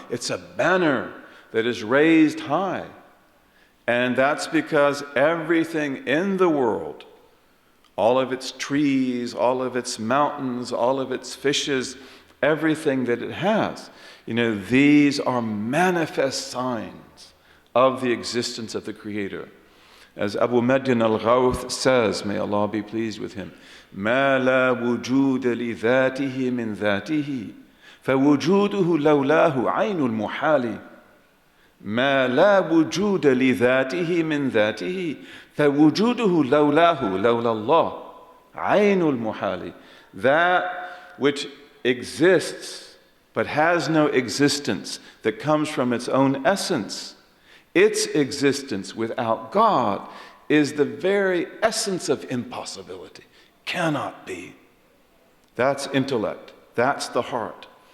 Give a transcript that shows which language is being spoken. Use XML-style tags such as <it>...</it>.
<en>It's a banner that is raised high. And that's because everything in the world, all of its trees, all of its mountains, all of its fishes, everything that it has, these are manifest signs of the existence of the Creator.</en> <ar>As Abu Madyan al-Ghawth says, may Allah be pleased with him, مَا لَا وُجُودَ لِذَاتِهِ مِنْ ذَاتِهِ فَوُجُودُهُ لَوْلَاهُ عَيْنُ الْمُحَالِ مَا لَا وُجُودَ لِذَاتِهِ مِنْ ذَاتِهِ فَوُجُودُهُ لَوْلَاهُ لَوْلَا اللَّهِ عَيْنُ الْمُحَالِ.</ar> <en>That which exists but has no existence, that comes from its own essence, its existence without God is the very essence of impossibility. Cannot be. That's intellect. That's the heart.</en>